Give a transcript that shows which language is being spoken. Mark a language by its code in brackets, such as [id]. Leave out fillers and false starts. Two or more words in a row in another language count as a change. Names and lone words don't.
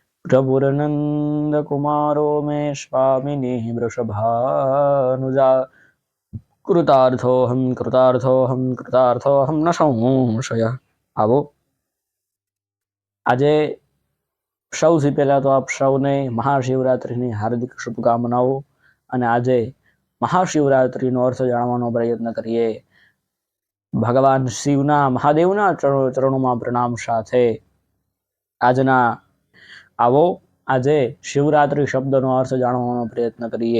[sa] प्रभुरनंद कुमारो मे स्वामिनी वृषभानुजा कृतार्थोऽहं कृतार्थोऽहं कृतार्थोऽहं न संशय। [gu] આવો આજે સૌથી પહેલા તો આપ સૌને મહાશિવરાત્રિની હાર્દિક શુભકામનાઓ। અને આજે મહાશિવરાત્રિનો અર્થ જાણવાનો પ્રયત્ન કરીએ। ભગવાન શિવના મહાદેવના ચરણોમાં પ્રણામ સાથે આજના આવો આજે શિવરાત્રિ શબ્દનો અર્થ જાણવાનો પ્રયત્ન કરીએ।